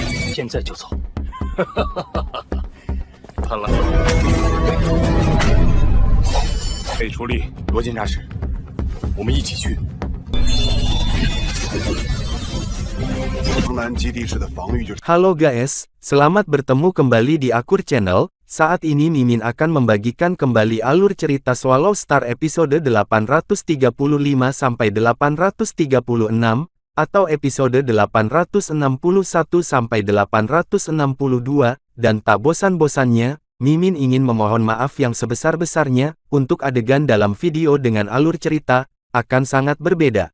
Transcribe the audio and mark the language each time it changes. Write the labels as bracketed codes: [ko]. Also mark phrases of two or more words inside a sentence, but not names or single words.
[zh] 现在就走。看来可以出力，罗监察使，我们一起去。城南基地式的防御就是。 [id] Halo guys, selamat bertemu kembali di Akur Channel. Saat ini Mimin akan membagikan kembali alur cerita Swallow Star episode 835 sampai 836 atau episode 861 sampai 862 dan tak bosan-bosannya, Mimin ingin memohon maaf yang sebesar-besarnya untuk adegan dalam video dengan alur cerita akan sangat berbeda.